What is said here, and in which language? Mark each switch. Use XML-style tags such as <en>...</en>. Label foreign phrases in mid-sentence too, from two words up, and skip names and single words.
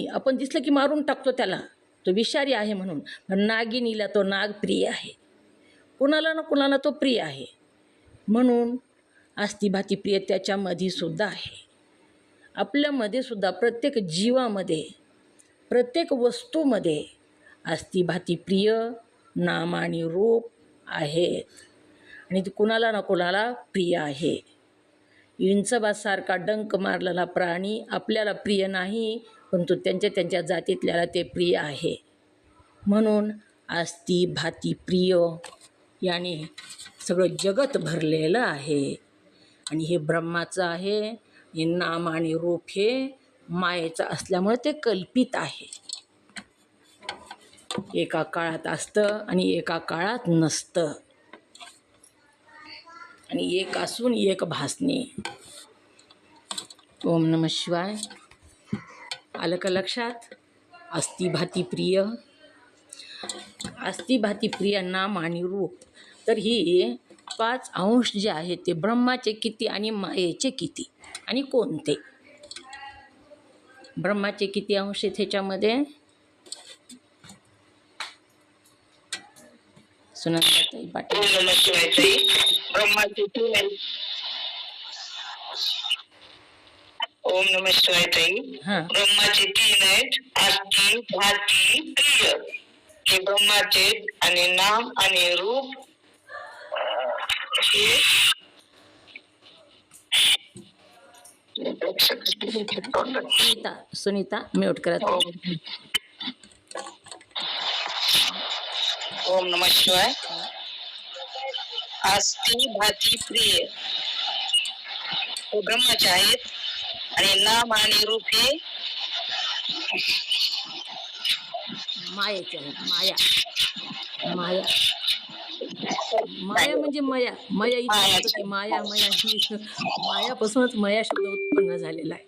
<mr>आपण दिसलं की मारून टाकतो त्याला, तो विषारी आहे म्हणून. पण नागिनीला तो नाग प्रिय आहे, कुणाला ना कुणाला तो प्रिय आहे. म्हणून अस्ति भाती प्रिय त्याच्यामध्ये सुद्धा आहे. आपल्यामध्ये सुद्धा प्रत्येक जीवामध्ये, प्रत्येक वस्तूमध्ये अस्ति भाती प्रिय नाम आणि रूप आहेत आणि ते कुणाला ना कुणाला प्रिय आहे. इंचबासारखा डंक मारलेला प्राणी आपल्याला प्रिय नाही, परंतु त्यांच्या जातीतल्याला ते प्रिय आहे. म्हणून अस्ति भाती प्रिय याने सगळं जगत भरलेलं आहे आणि हे ब्रह्माचं आहे. हे नाम आणि रूप हे मायेचं असल्यामुळे ते कल्पित आहे. एका काळात असतं आणि एका काळात नसतं आणि एक असून एक भासणे.</mr> <sa>ओम नमः शिवाय.</sa> <mr>आलं का लक्षात. अस्ति भाती प्रिय, अस्ति भाती प्रिय नाम आणि रूप. तर ही 5 अंश जे आहेत ते ब्रह्माचे किती आणि मायेचे किती आणि कोणते. ब्रह्माचे किती अंश आहेत ह्याच्यामध्ये. सुनंदाताई पाटील.</mr> <sa>ओम नमः शिवाय</sa> <mr>ताई. ब्रह्माचे 3 आहेत.</mr> <sa>ओम नमः शिवाय ताई.</sa> <mr>हां, ब्रह्माचे 3 आहेत, अस्ति भाती प्रिय. हे ब्रह्माचे आणि नाम आणि रूप हे सुनीता म्यूट करत.</mr> <sa>ओम नमः शिवाय.</sa> <mr>अस्ति भाती प्रिय हे ब्रह्माचे आहेत आणि नाम आणि रूप हे मायेचे आहेत. माया म्हणजे मया. मया इथे माया ही मायापासूनच मया शब्द उत्पन्न झालेला आहे.</mr>